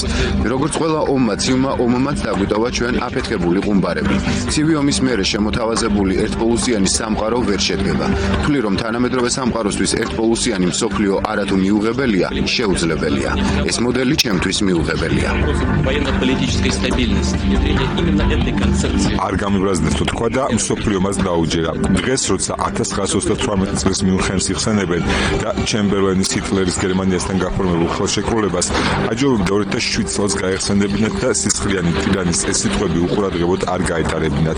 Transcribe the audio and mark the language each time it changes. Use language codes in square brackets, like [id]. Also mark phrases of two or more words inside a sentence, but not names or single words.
[ka] როგორც ყველა ომმა, ცივმა ომმაც დაგვიტოვა ჩვენ აფეთქებული ყუმბარები. ცივი ომის მერე შემოთავაზებული ერთპოლუსიანი სამყარო ვერ შედგება. თვლი რომ თანამედროვე სამყაროსთვის ერთპოლუსიანი მსოფლიო არათუ მიუღებელია, შეუძლებელია. ეს მოდელი ჩემთვის მიუღებელია. [ru] Военно-политической стабильности. Именно этой концепции. [ka] არ გამიბრაზდეთ თუ თქვა და მსოფლიო მას დაუჯერა. დღეს როცა 1938 წლის მიუნხენს იხსენებენ და ჩემბერლენის ჰიტლერის გერმანიასთან გაფორმებულ ხელშეკრულებას აჯობებდა 2007 წელს გაეხსენებინათ და სისხლიანი ტირანის ეს სიტყვები უყურადღებოდ არ გაეტარებინათ.